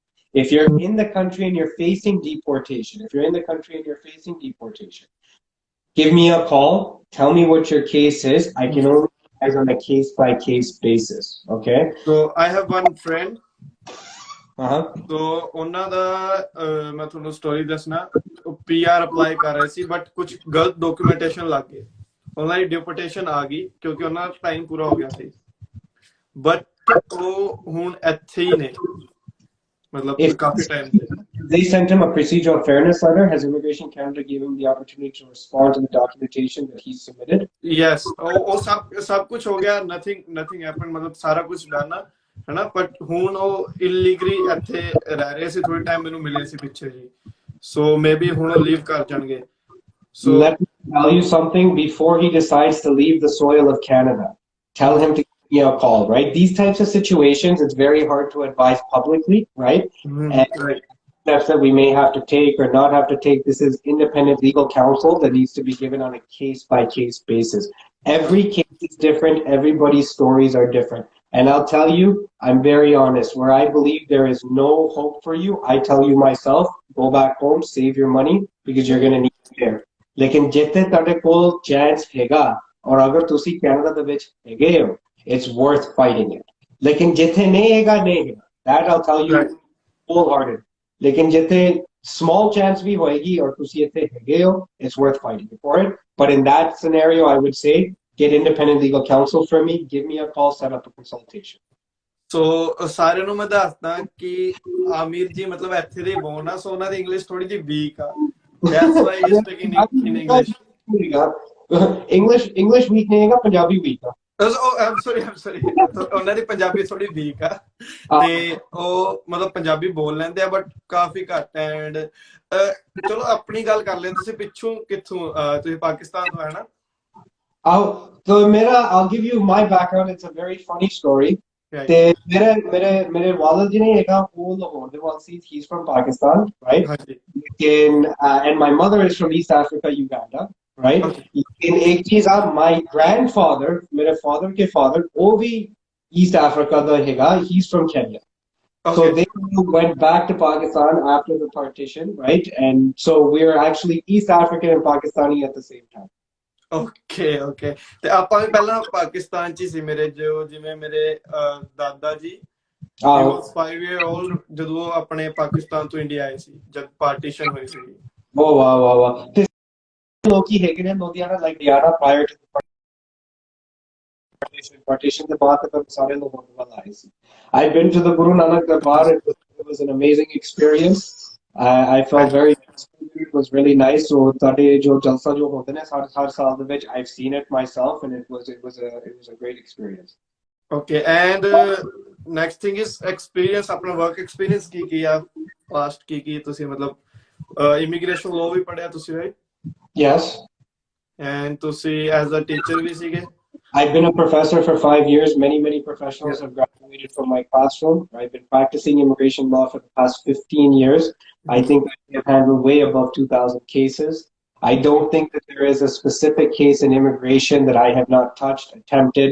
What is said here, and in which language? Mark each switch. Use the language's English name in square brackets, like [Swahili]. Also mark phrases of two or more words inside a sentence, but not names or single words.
[English] If you're in the country and you're facing deportation, give me a call. Tell me what your case is. I can only advise on a case-by-case basis. Okay? So, I have one friend. So, [Punjabi] ਉਹਨਾਂ ਦਾ ਮੈਂ ਤੁਹਾਨੂੰ ਸਟੋਰੀ ਦੱਸਣਾ PR ਅਪਲਾਈ ਕਰ ਰਹੇ ਸੀ ਬਟ ਕੁਝ ਗਲਤ ਡਾਕੂਮੈਂਟੇਸ਼ਨ ਲੱਗ ਗਏ ਉਹਨਾਂ ਦੀ ਡਿਪੋਰਟੇਸ਼ਨ ਆ ਗਈ ਕਿਉਂਕਿ ਉਹਨਾਂ ਦਾ ਟਾਈਮ ਪੂਰਾ ਹੋ ਗਿਆ ਸੀ ਬਟ ਉਹ ਹੁਣ ਇੱਥੇ ਹੀ ਨੇ ਮਤਲਬ ਕਾਫੀ ਟਾਈਮ ਤੇ [English] they sent him a procedural fairness letter. Has Immigration Canada given him the opportunity to respond to the documentation that he submitted? Yes, [Punjabi] ਉਹ ਸਭ ਕੁਝ ਹੋ ਗਿਆ [English] nothing happened [Punjabi] ਮਤਲਬ ਸਾਰਾ ਕੁਝ ਡਨ ਹਨਾ, ਬਟ ਹੁਣ ਉਹ ਇਲੀਗਲੀ ਇੱਥੇ ਰਹਿ ਰਹੇ ਸੀ, ਥੋੜੀ ਟਾਈਮ ਮੈਨੂੰ ਮਿਲੇ ਸੀ ਪਿੱਛੇ ਜੀ, [English] so maybe [Punjabi] ਹੁਣ ਉਹ ਲੀਵ ਕਰ ਜਾਣਗੇ। ਸੋ [English] Let me tell you something before he decides to leave the soil of Canada. Tell him to give me a call, right? These types of situations, it's very hard to advise publicly, right? And right. steps that we may have to take or not have to take, this is independent legal counsel that needs to be given on a case-by-case basis. Every case is different. Everybody's stories are different. And I'll tell you, I'm very honest. Where I believe there is no hope for you, I tell you myself, go back home, save your money, because you're going to need it there. [Punjabi] लेकिन जिथे ਤੁਹਾਡੇ ਕੋਲ chance ਹੈਗਾ [Hindi] और अगर [Punjabi] ਤੁਸੀਂ ਕੈਨੇਡਾ ਦੇ ਵਿੱਚ ਹੈਗੇ ਹੋ, [English] it's worth fighting it. [Hindi] लेकिन जिथे नहीं हैगा नहीं हैगा, [English] that I'll tell you Right. wholehearted. [Hindi] लेकिन जिथे [English] small chance [Hindi] भी होएगी और [Punjabi] ਤੁਸੀਂ ਇੱਥੇ ਹੈਗੇ ਹੋ, [English] it's worth fighting for it. But in that scenario, I would say get independent legal counsel for me, give me a call, set up a consultation. [Punjabi] ਸੋ ਸਾਰਿਆਂ ਨੂੰ ਮੈਂ ਦੱਸਦਾ ਕਿ ਆਮਿਰ ਜੀ ਮਤਲਬ ਇੱਥੇ ਦੇ ਬੋਨ ਆ, ਸੋ ਉਹਨਾਂ ਦੀ ਇੰਗਲਿਸ਼ ਥੋੜੀ ਜਿਹੀ ਵੀਕ ਆ, [English] that's why he's speaking in English. English weak [Hindi] नहीं हैगा, पंजाबी weak है. [English] Oh, I'm sorry. [Punjabi] ਉਹਨਾਂ ਦੀ ਪੰਜਾਬੀ ਥੋੜੀ ਵੀਕ ਆ, ਤੇ ਉਹ ਮਤਲਬ ਪੰਜਾਬੀ ਬੋਲ ਲੈਂਦੇ ਆ ਬਟ ਕਾਫੀ ਘੱਟ। ਐਂਡ ਚਲੋ ਆਪਣੀ ਗੱਲ ਕਰ ਲੈਂਦੇ, ਤੁਸੀਂ ਪਿੱਛੋਂ ਕਿੱਥੋਂ, ਤੁਸੀਂ ਪਾਕਿਸਤਾਨ ਤੋਂ ਹੈ ਨਾ? [English] I'll give you my background. It's a very funny story. Right. [Punjabi] ਤੇ ਮੇਰੇ ਵਾਲਿਦ ਜੀ ਨੇ ਹੈਗਾ ਉਹ ਲਾਹੌਰ ਦੇ ਵਾਲ ਸੀ, [English] he's from Pakistan, right? [Punjabi] ਹਾਂਜੀ। [English] And my mother is from East Africa, Uganda, right? Okay. [Hindi] In एक चीज आप, [English] my grandfather, [Hindi] मेरे father के father, वो भी East Africa ਦਾ ਹੈगा, [English] he's from Kenya. So Okay. they went back to Pakistan after the partition, right? And so we're actually East African and Pakistani at the same time. [Punjabi] ਓਕੇ ਤੇ ਆਪਾਂ ਵੀ ਪਹਿਲਾਂ ਪਾਕਿਸਤਾਨ ਚ ਹੀ ਸੀ। ਮੇਰੇ ਜਿਵੇਂ ਮੇਰੇ ਦਾਦਾ ਜੀ [English] he was 5 year old [Punjabi] ਜਦੋਂ ਉਹ ਆਪਣੇ ਪਾਕਿਸਤਾਨ ਤੋਂ ਇੰਡੀਆ ਆਏ ਸੀ, ਜਦ ਪਾਰਟੀਸ਼ਨ ਹੋਈ ਸੀ। ਵਾਹ ਤੇ ਲੋਕੀ ਹੈਗੇ ਨੇ ਲੋਧਿਆਣਾ, [English] like Niagara, prior to the partition [Punjabi] ਦੇ ਬਾਅਦ ਤੱਕ ਸਾਰੇ ਲੋਕ ਵੱਲ ਆਏ ਸੀ। [English] I've been to the Guru Nanak Darbar. It was an amazing experience. I felt very, it was really nice. [Punjabi] So ਤੁਹਾਡੇ ਜੋ ਜਲਸਾ ਜੋ ਹੁੰਦੇ ਨੇ ਹਰ ਸਾਲ ਦੇ ਵਿੱਚ, [English] I've seen it myself and it was a great experience. Okay, and next thing is experience, [Punjabi] ਆਪਣਾ [English] work experience [Punjabi] ਕੀ ਆ past ਕੀ ਤੁਸੀਂ ਮਤਲਬ [English] immigration law [Punjabi] ਵੀ ਪੜ੍ਹਿਆ ਤੁਸੀਂ, [English] right? Yes. [Punjabi] And ਤੁਸੀਂ [English] as a teacher [Punjabi] ਵੀ ਸੀਗੇ? [English] I've been a professor for 5 years. Many professionals have graduated from my classroom. I've been practicing immigration law for the past 15 years. I think I have handled way above 2,000 cases. I don't think that there is a specific case in immigration that I have not touched, attempted.